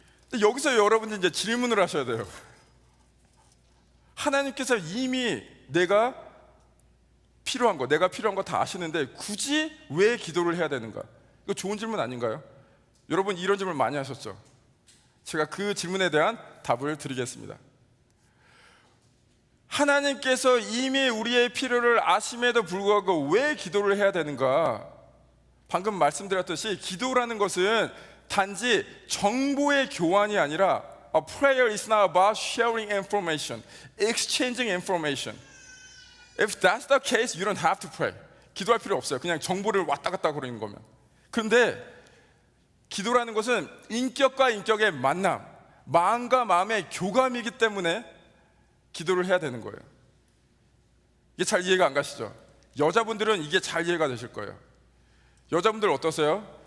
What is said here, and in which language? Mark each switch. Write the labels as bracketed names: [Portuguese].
[Korean] 근데 여기서 여러분이 이제 질문을 하셔야 돼요. 하나님께서 이미 내가 필요한 거 다 아시는데 굳이 왜 기도를 해야 되는가? 이거 좋은 질문 아닌가요? 여러분 이런 질문 많이 하셨죠? 제가 그 질문에 대한 답을 드리겠습니다. 하나님께서 이미 우리의 필요를 아심에도 불구하고 왜 기도를 해야 되는가? 방금 말씀드렸듯이 기도라는 것은 단지 정보의 교환이 아니라 [English] A prayer is not about sharing information, exchanging information. If that's the case, you don't have to pray. [Korean] 기도할 필요 없어요. 그냥 정보를 왔다 갔다 거리는 거면. 그런데 기도라는 것은 인격과 인격의 만남, 마음과 마음의 교감이기 때문에 기도를 해야 되는 거예요. 이게 잘 이해가 안 가시죠? 여자분들은 이게 잘 이해가 되실 거예요. 여자분들 어떠세요?